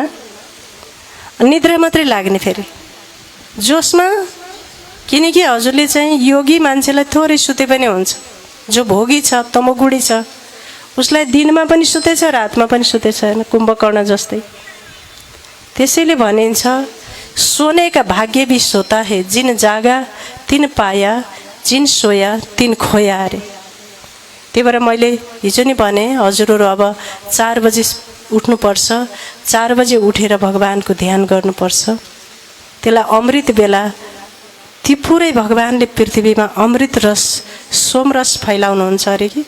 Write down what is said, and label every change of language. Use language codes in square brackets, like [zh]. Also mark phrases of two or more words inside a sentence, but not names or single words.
[ne] निद्रा मात्रै लाग्ने फेरि जोसमा, किनकि हजुरले चाहिँ योगी मान्छेलाई थोरै सुते पनि हुन्छ। जो भोगी छ, तमोगुणी छ, उसलाई दिनमा पनि सुतेछ, रातमा पनि सुतेछ, होइन, कुम्भकर्ण जस्तै। त्यसैले भनिन्छ [hi] सोने का भाग्य भी सोता है, जिन जागा तिन पाया, जिन सोया तिन खोया अरे। [ne] त्यही भएर मैले हिजो नि भने हजुरहरू अब 4 बजे उठ्नुपर्छ, 4 बजे उठेर भगवानको ध्यान गर्नुपर्छ। त्यसलाई अमृत बेला, ती पुरै भगवानले पृथ्वीमा अमृत रस, सोमरस फैलाउनुहुन्छ अरे कि।